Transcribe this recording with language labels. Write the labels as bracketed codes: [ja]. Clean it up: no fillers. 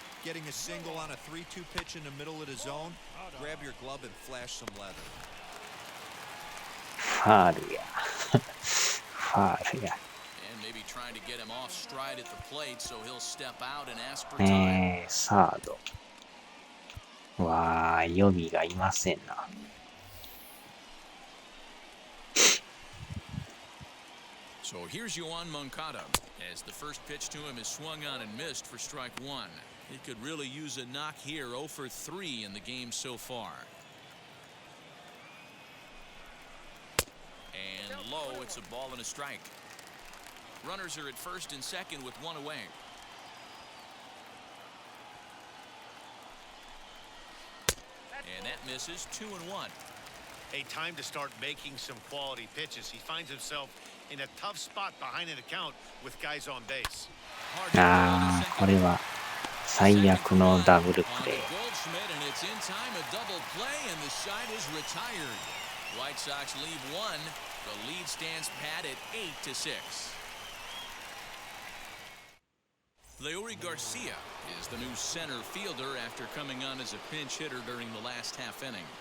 [en] Getting a single on a 3-2 pitch in the middle of the zone, grab your glove and flash some leather. [ja] ファールや。ファールや。 [en] And maybe trying to get him off stride at the plate, so he'll step out and ask for time. [ja] サード。わー、予備がいませんな。 [en] So here's Yoan Moncada as the first pitch to him is swung on and missed for strike 1. He could really use a knock here. 0 for 3 in the game so far. And low, it's a ball and a strike. Runners are at first and second with 1 away. And that misses. 2-1. Hey, time to start making some quality pitches. He finds himself in a tough spot behind an account with guys on base. [ja] あー、これは最悪のダブルプレー。 [en] Goldschmidt, and it's in time, a double play, and the side is retired. White Sox leave 1. The lead stands pat at 8-6. Leury Garcia is the new center fielder after coming on as a pinch hitter during the last half inning.